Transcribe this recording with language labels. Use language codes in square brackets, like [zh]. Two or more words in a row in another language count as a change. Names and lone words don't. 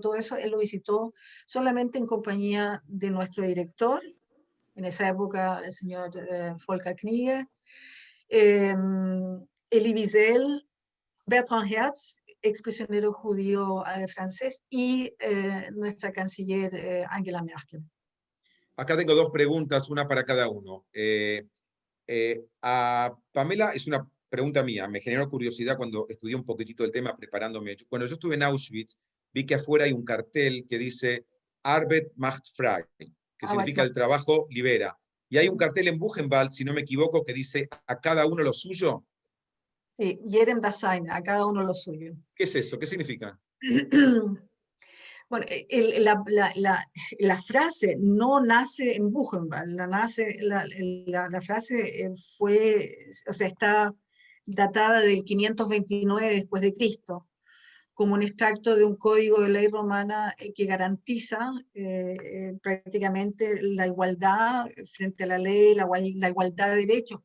[es] Todo eso él lo visitó solamente en compañía de nuestro director, en esa época el señor Volker Knigge, Elie Wiesel, Bertrand Hertz, exprisionero judío francés, y nuestra canciller Angela Merkel. Acá tengo 2 preguntas, una para cada uno. A Pamela, es una pregunta mía, me generó curiosidad cuando estudié un poquitito el tema preparándome. Cuando yo estuve en Auschwitz, vi que afuera hay un cartel que dice [de] Arbeit macht frei, [es] que significa el trabajo libera. Y hay un cartel en Buchenwald, si no me equivoco, que dice a cada uno lo suyo. Sí, [de] jedem das seine, [es] a cada uno lo suyo. ¿Qué es eso? ¿Qué significa? Bueno, la frase no nace en Buchenwald, la frase fue, o sea, está datada del 529 después de Cristo, como un extracto de un código de ley romana que garantiza prácticamente la igualdad frente a la ley, la igualdad de derechos.